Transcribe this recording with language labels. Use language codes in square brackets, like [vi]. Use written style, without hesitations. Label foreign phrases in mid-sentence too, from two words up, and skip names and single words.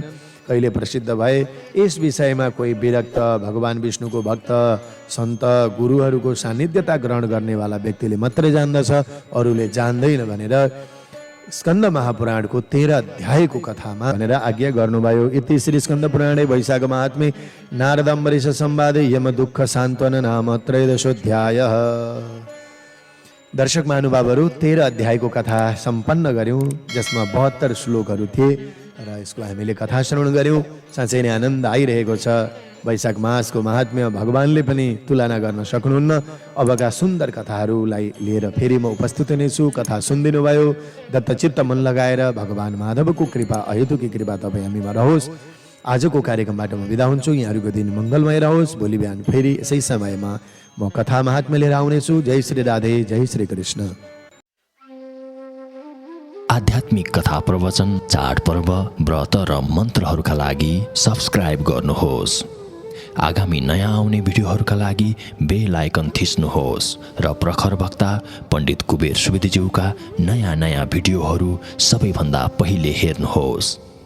[ne] कहिले प्रसिद्ध भए, यस विषयमा कोही विरक्त भगवान विष्णुको भक्त सन्त गुरुहरूको सान्निध्यता ग्रहण गर्नेवाला व्यक्तिले मात्रै जान्दछ, अरूले जान्दैन भनेर स्कन्द महापुराणको 13 अध्यायको कथामा भनेर आज्ञा गर्नुभयो। [sa] इति श्री स्कन्द पुराणे वैशाख महात्म्ये नारदम्बरीश संवादे यम दुःख सान्त्वन नाम त्रयोदशोऽध्यायः। [ne] दर्शक महानुभावहरू, 13 अध्यायको कथा सम्पन्न गर्यौँ, जसमा 72 श्लोकहरू थिए र यसको हामीले कथा श्रवण गर्यौँ। साँच्चै नै आनन्द आइरहेको छ। वैशाख मासको महात्म्य भगवानले पनि तुलना गर्न सक्नुहुन्न। अबका सुन्दर कथाहरूलाई लिएर फेरि म उपस्थित हुनेछु। कथा सुनिदिनु भयो, दत्तचित्त मन लगाएर भगवान माधवको कृपा, अहेतुकी कृपा तपाईँ हामीमा रहोस्। आजको कार्यक्रमबाट म बिदा हुन्छु। यहाँहरूको दिन मङ्गलमय रहोस्। भोलि बिहान फेरि यसै समयमा म कथा महात्म्य लिएर आउनेछु। जय श्री राधे, जय श्री कृष्ण। आध्यात्मिक कथा प्रवचन, चाडपर्व, व्रत र मन्त्रहरूका लागि सब्स्क्राइब गर्नुहोस्। आगामी नयाँ आउने भिडियोहरूका लागि [en] bell icon [ne] थिच्नुहोस् र प्रखर वक्ता पण्डित कुबेर सुवेदीज्यूका नयाँ भिडियोहरू सबैभन्दा पहिले हेर्नुहोस्।